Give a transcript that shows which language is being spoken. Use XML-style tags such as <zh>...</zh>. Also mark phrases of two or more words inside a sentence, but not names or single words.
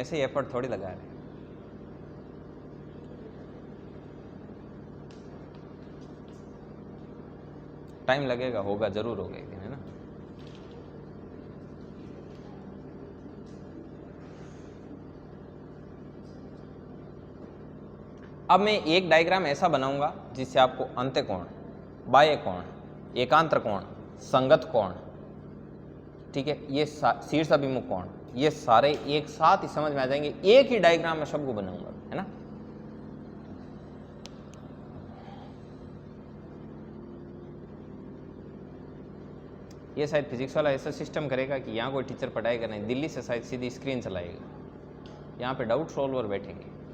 <hi>वैसे ही एफर्ट थोड़ी लगा रहे। टाइम लगेगा, होगा जरूर होगा एक दिन, है ना? अब मैं एक डायग्राम ऐसा बनाऊंगा जिससे आपको अंत्य कोण, बाह्य कोण, एकांतर कोण, संगत कोण, ठीक है, ये शीर्ष अभिमुख कोण, ये सारे एक साथ ही समझ में आ जाएंगे। एक ही डायग्राम में सबको बनाऊंगा, है ना? ये शायद फिजिक्स वाला ऐसा सिस्टम करेगा कि यहाँ कोई टीचर पढ़ाएगा नहीं, दिल्ली से शायद सीधी स्क्रीन चलाएगा, यहाँ पे</hi> <en>doubt solver</en> <hi>बैठेंगे।</hi>